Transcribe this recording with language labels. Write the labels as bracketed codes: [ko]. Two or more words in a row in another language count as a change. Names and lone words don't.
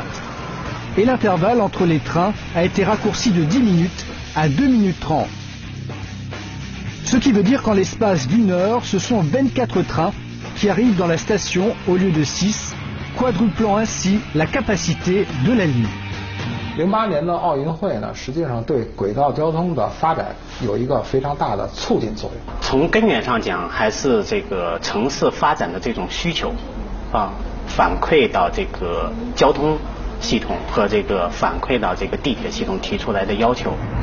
[fr] Et l'intervalle entre les trains a été raccourci de 10 minutes à 2 minutes 30. Ce qui veut dire qu'en l'espace d'une heure, ce sont 24 trains qui arrivent dans la station au lieu de 6, quadruplant ainsi la capacité de la ligne. [zh] 08 年的奥运会呢，实际上对轨道交通的发展有一个非常大的促进作用。从根源上讲，还是这个城市发展的这种需求，反馈到这个交通系统和这个反馈到这个地铁系统提出来的要求。